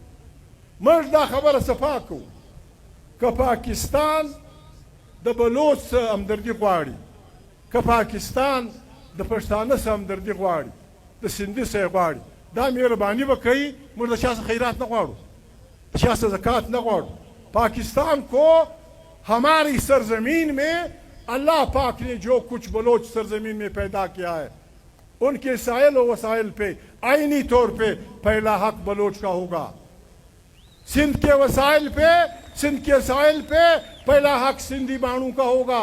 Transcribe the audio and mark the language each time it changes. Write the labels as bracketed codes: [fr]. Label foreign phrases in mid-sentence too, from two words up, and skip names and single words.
[ps] موږ دا خبره صفا کوو که پاکستان د بلوڅ همدردي غواړي, که پاکستان د پښتانه سره همدردي غواړي, د سندي سره غواړي, دا مهرباني به کوي. موږ د چا څخه خیرات نه غواړو, د چا څخه زکات نه غواړو. [ur] پاکستان کو ہماری سرزمین میں اللہ پاک نے جو کچھ بلوچ سرزمین میں پیدا کیا ہے, ان کے سائل و وسائل پہ آئینی طور پہ پہلا حق بلوچ کا ہوگا. سندھ کے وسائل پہ، سندھ کے ساحل پہ پہلا حق سندھی بانو کا ہوگا۔